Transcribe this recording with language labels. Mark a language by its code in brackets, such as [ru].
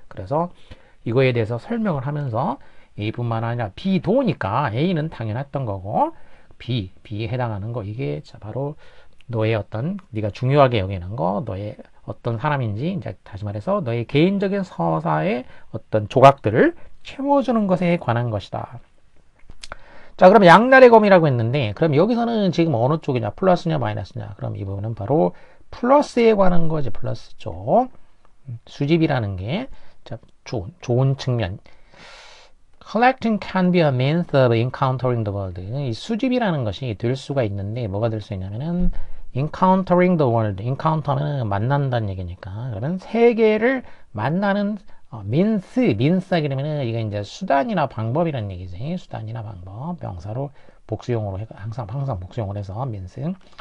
[ko] 그래서 이거에 대해서 설명을 하면서 A뿐만 아니라 B도니까 A는 당연했던 거고 B에 해당하는 거 이게 바로 너의 어떤 네가 중요하게 여기는 거 너의 어떤 사람인지 이제 다시 말해서 너의 개인적인 서사의 어떤 조각들을 채워주는 것에 관한 것이다. 자, 그럼 양날의 검이라고 했는데 그럼 여기서는 지금 어느 쪽이냐 플러스냐 마이너스냐 그럼 이 부분은 바로 플러스에 관한 거지. 플러스 쪽 수집이라는 게 자, 좋은 측면. [en] Collecting can be a means of encountering the world. [ko] 이 수집이라는 것이 될 수가 있는데 뭐가 될 수 있냐면은 [en] encountering the world. [ko] encounter는 만난다는 얘기니까. 그러면 세계를 만나는 means하게 되면은 이게 이제 수단이나 방법이라는 얘기지. 수단이나 방법. 명사로 복수용으로 항상 복수용으로 해서 means.